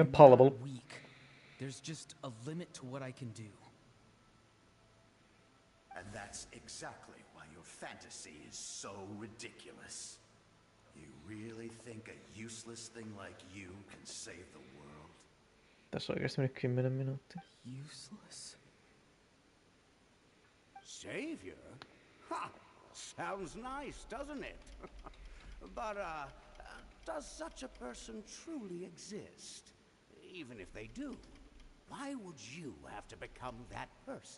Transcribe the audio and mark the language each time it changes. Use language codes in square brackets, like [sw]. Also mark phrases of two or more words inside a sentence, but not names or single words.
[en] I'm palatable. not weak. There's just a limit to what I can do. And that's exactly why your fantasy is so ridiculous. You really think a useless thing like you can save the world? [fi] Tässä on oikeasti mennyt 10 minuuttia. [en] Useless? Savior? Ha! Sounds nice, doesn't it? But, does such a person truly exist? Even if they do, why would you have to become that person?